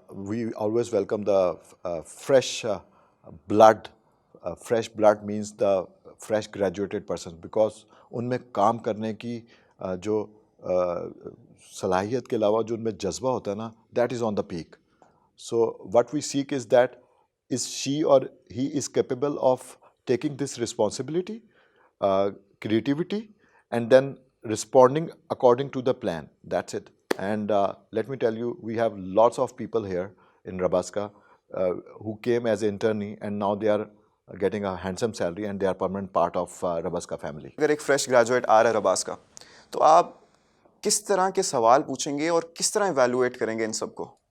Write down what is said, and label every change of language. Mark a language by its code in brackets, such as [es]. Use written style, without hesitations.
[en] We always welcome the fresh blood. Fresh blood means the fresh graduated person, because [ur] ان میں کام کرنے کی جو صلاحیت کے علاوہ جو ان میں جذبہ ہوتا ہے نا, [en] that is on the peak. So what we seek is that is she or he is capable of taking this responsibility, creativity, and then responding according to the plan. That's it. And let me tell you, we have lots of people here in Rabaska who came as internee and now they are getting a handsome salary and they are permanent part of Rabaska family. [ur] اگر ایک fresh graduate آ رہا ہے رباس کا, تو آپ کس طرح کے سوال پوچھیں گے اور کس طرح ایویلویٹ کریں گے ان سب کو؟